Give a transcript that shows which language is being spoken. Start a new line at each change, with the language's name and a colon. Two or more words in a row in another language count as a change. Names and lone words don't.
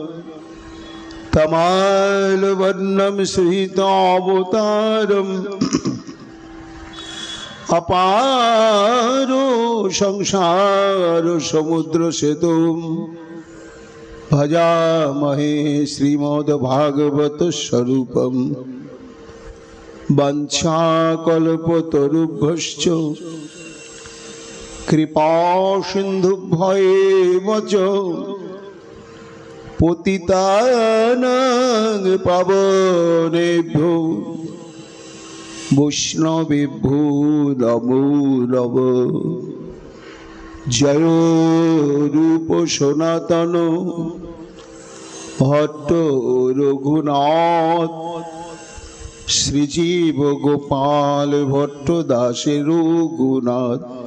Sanskrit: তমালবর্ণম সুহিতাবতারম অপারো সংসার সমুদ্র সেতুম ভজামহে শ্রীমদ্ভাগবত স্বরূপম বঞ্ছাকল্পতরুভ্যশ্চ কৃপা সিন্ধুভ্যেব চ পতিতানাং পাবনেভ্যো বৈষ্ণবেভ্যো নমো নমঃ।
Bangla: জয় রূপ সনাতন ভট্ট রঘুনাথ শ্রীজীব গোপাল ভট্ট দাসের রঘুনাথ।